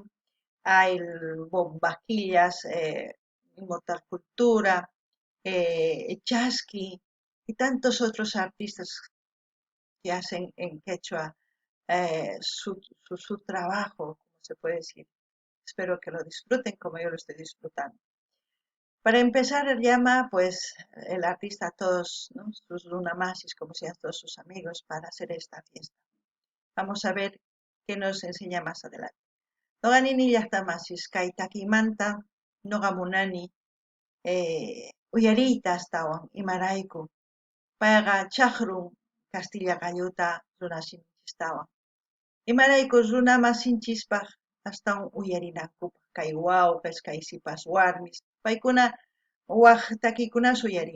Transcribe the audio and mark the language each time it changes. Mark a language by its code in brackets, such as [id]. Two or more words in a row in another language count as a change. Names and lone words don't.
[es] Hay Bombasquillas, Inmortal Cultura, Chasqui y tantos otros artistas que hacen en quechua su trabajo, como se puede decir. Espero que lo disfruten como yo lo estoy disfrutando. Para empezar, llama pues el artista a todos, ¿no? Sus lunamasis, como sean todos sus amigos, para hacer esta fiesta. Vamos a ver qué nos enseña más adelante. [qu] Noganini llaqtamasis kay takimanta noqa munani uyariyta astawan imarayku payqa chaqrun Castilla Galluta runashinchiktawan. Imaraykus runa masinchispaq astawan uyarinakupaq kay wawqis kay sipas warmis paykuna waq takiykunas uyarin.